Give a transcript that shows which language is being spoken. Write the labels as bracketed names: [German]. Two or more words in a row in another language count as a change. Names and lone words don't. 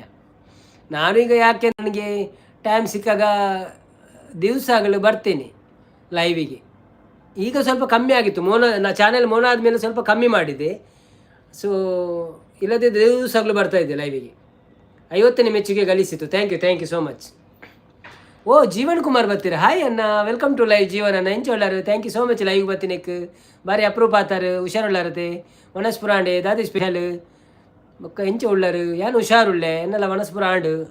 [Kannada] ನಾನೀಗ ಯಾಕೆ ನನಗೆ ಟೈಮ್ ಸಿಕ್ಕಾಗ ದಿವಸಗಳು ಬರ್ತೇನೆ ಲೈವಿಗೆ. ಈಗ ಸ್ವಲ್ಪ ಕಮ್ಮಿ ಆಗಿತ್ತು, ಚಾನೆಲ್ ಮೋನ ಆದಮೇಲೆ ಸ್ವಲ್ಪ ಕಮ್ಮಿ ಮಾಡಿದೆ. ಸೊ ಇಲ್ಲದೆ ದಿವಸಗಳು ಬರ್ತಾಯಿದ್ದೆ ಲೈವಿಗೆ. 50ನೇ ಮೆಚ್ಚುಗೆ ಗಳಿಸಿತು. [English] thank you so much. [Tulu] ಓ ಜೀವನ್ ಕುಮಾರ್ ಬರ್ತೀರ ಹಾಯ್ ಅಣ್ಣ [English] welcome to live [Tulu] ಜೀವನ್ ಅಣ್ಣ ಎಂಚ ಉಳ್ಳಾರು [English] thank you so much live [Tulu] ಬರ್ತೀನಕ್ಕೆ ಬಾರಿ ಅಪ್ರೂಪ್ ಆತಾರು ಹುಷಾರುಳ್ಳಾರತೆ ವನಸ್ಪುರಾಂಡೆ ದಾದಿ ಸ್ಪೆಷಲ್ ಬೊಕ್ಕ ಎಂಚ ಉಳ್ಳಾರು ಯಾನು ಹುಷಾರುಳ್ಳೆ ಎನ್ನಲ್ಲ ವನಸ್ಪುರಾಂಡು